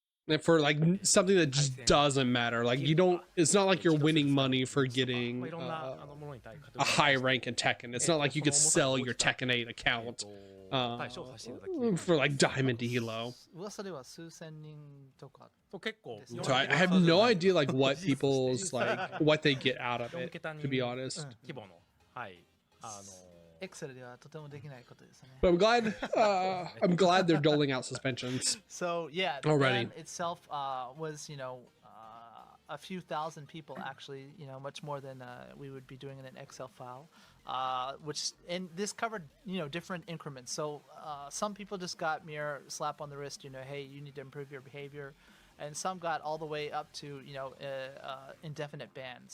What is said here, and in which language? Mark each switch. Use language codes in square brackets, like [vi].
[en] And for like something that just doesn't matter. Like you don't, it's not like you're winning money for getting a high rank in Tekken. It's not like you could sell your Tekken 8 account for like diamond elo. [ja] 噂では数千人とか。結構 [en] So I have no idea like what people's like what they get out of it, to be honest. [ja] 規模のはい Excel ではとてもできないことですね。 [en] But I'm glad they're doling out suspensions. So yeah, the Already. ban itself was a few thousand people actually, much more than we would be doing in an Excel file. And this covered different increments. So some people just got mere slap on the wrist, hey, you need to improve your behavior, and some got all the way up to indefinite ban.